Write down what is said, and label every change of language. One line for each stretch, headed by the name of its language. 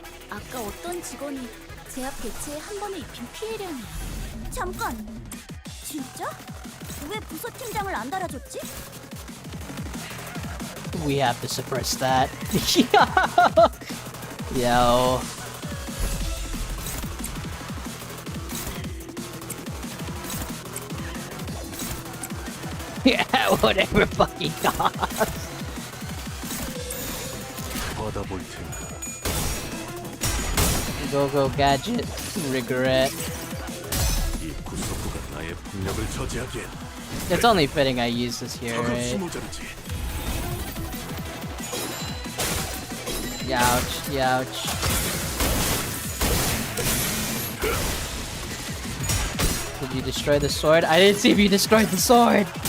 Korean: 아까 어떤 직원이 제압 개체에 한 번에 입힌 피해량이야. 잠깐. 진짜? 왜 부서 팀장을 안 달아줬지?
English: We have to suppress that. Yo. Yeah, whatever fucking costs.
Korean: 받아볼 텐가.
English: Go gadget. Regret.
Korean: 이 구석구가 나의 폭력을 저지하기엔
English: It's only fitting I use this here,
Korean: 저것이
English: right?
Korean: 모자르지.
English: Youch, youch. Did you destroy the sword? I didn't see if you destroyed the sword!